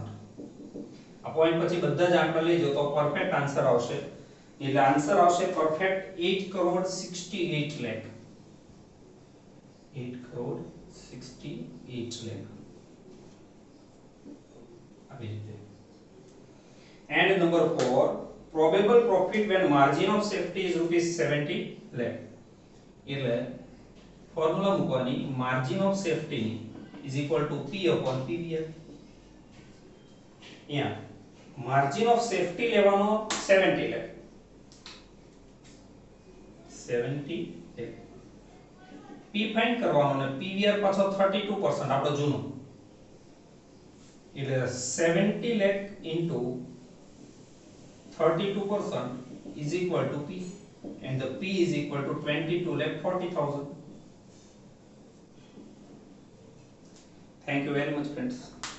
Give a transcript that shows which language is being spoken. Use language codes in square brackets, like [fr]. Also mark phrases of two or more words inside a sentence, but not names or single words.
[gu] આ પોઈન્ટ પછી બધા જ આંકડા લેજો તો [en] perfect answer [gu] આવશે. એટલે આન્સર આવશે પરફેક્ટ 8,68 લાખ. 8,68 લાખ. આવી રીતે. [en] And number 4, probable profit when margin of safety is ₹70 lakh. [gu] એટલે ફોર્મ્યુલા મૂકવાની [en] margin of safety is equal to P upon PVR. [gu] અહીંયા [en] margin of safety [gu] લેવાનો 70 lakh. 70 lakh. P ફાઇન્ડ કરવાનો અને PVR પાછો 32% આપણો જૂનો. [en] એટલે 70 lakh into 32% is equal to P, and the P is equal to 22,40,000. Thank you very much, friends.